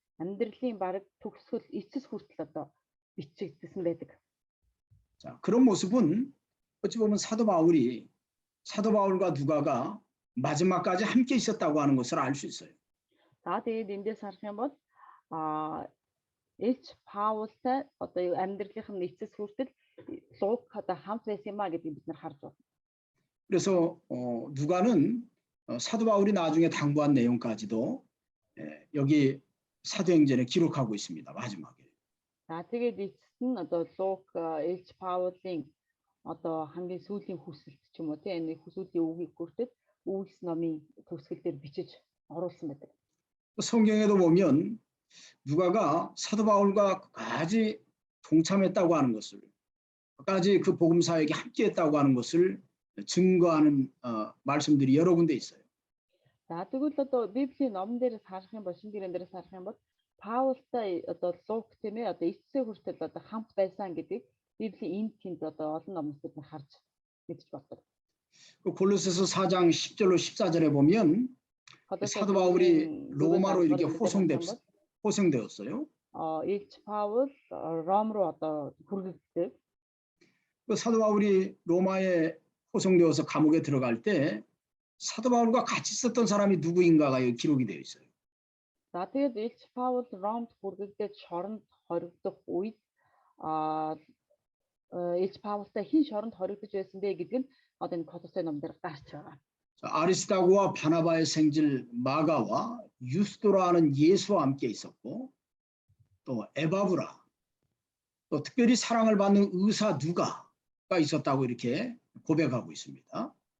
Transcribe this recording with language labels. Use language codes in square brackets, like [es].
[mn] амьдралын бараг төгсгөл эцэс хүртэл одоо бичигдсэн байдаг. [ko] 자, 그런 모습은 어찌 보면 사도 바울과 누가가 마지막까지 함께 있었다고 하는 것을 알 수 있어요. [mn] За тэгээд эндээс харах юм бол Илч Паултай одоо амьдралынх нь эцэс хүртэл Лук одоо хамт байсан юм а гэдгийг бид нар харж байна. [ko] 그래서 누가는 사도 바울이 나중에 당부한 내용까지도 여기 사도행전에 기록하고 있습니다. 마지막에. [mn] За тэгээд эцэст нь одоо Лук Илч Паулийн одоо хамгийн сүүлийн хүсэлт ч юм уу тийм энэ хүсүүлийн үгийг хүртэл Үйлс номын төгсгөл дээр бичиж оруулсан байдаг. [ko] 성경에도 보면 누가가 사도 바울과 끝까지 동참했다고 하는 것을, 끝까지 그 복음사에게 함께했다고 하는 것을 증거하는 말씀들이 여러 군데 있어요. [mn] За тэгвэл одоо Библийн номон дээрээс харах юм бол шинэ гэрэн дээрээс харах юм бол Паултай одоо Лук тийм ээ одоо эцсээ хүртэл одоо хамт байсан гэдгийг Библийн энд тэнд одоо олон номнууд бид харж мэдж байна. [ko] 그 골로새서 4장 10절로 14절에 보면 사도 바울이 로마로 이렇게 호송되었어요. [mn] Илч Паул Ром으로 одоо хүргэлцдэг. [ko] 그 사도 바울이 로마에 호송되어서 감옥에 들어갈 때 사도 바울과 같이 있었던 사람이 누구인가가 여기 기록이 되어 있어요. [mn] За тэгээд Илч Паул Ромд хүргэлдэж шоронд хоригдох үед Илч Паултай хэн шоронд хоригдож байсан бэ гэдэг нь одоо энэ Колоссе номдэр гарч байгаа. [ko] 아리스다고와 바나바의 생질 마가와 유스도라는 예수와 함께 있었고 또 에바브라 또 특별히 사랑을 받는 의사 누가가 있었다고 이렇게 고백하고 있습니다.